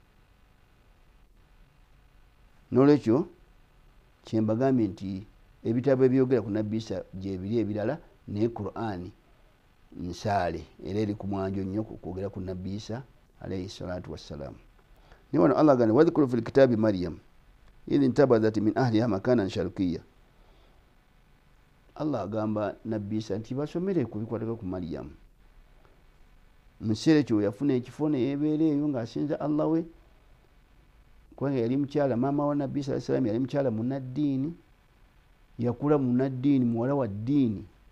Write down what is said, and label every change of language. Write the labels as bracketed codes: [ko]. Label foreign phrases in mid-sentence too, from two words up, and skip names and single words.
[lg] N'olwekyo kyembagambye nti ebitabo ebyogera ku nabbi Isa gyebiri ebirala naye Qur'ani nsaale era eri ku mwanjo nnyo kwogera ku nabbi Isa [ar] عليه الصلاة والسلام. [lg] Niye wano Allah agamba [ar] واذكر في الكتاب مريم إذ انتبذت من أهلها مكانا شرقيا. [lg] Allah agamba nabbi Isa nti basomere ku bikwatako ku Maryam mukiseera ekyo yafuna ekifo neyebeera eyo ng'asinza Allah we, kubanga yali mukyala maama wa nabbi [ar] صلى الله عليه وسلم [lg] yali mukyala munaddiini, yakula munaddiini, muwala wa ddiini.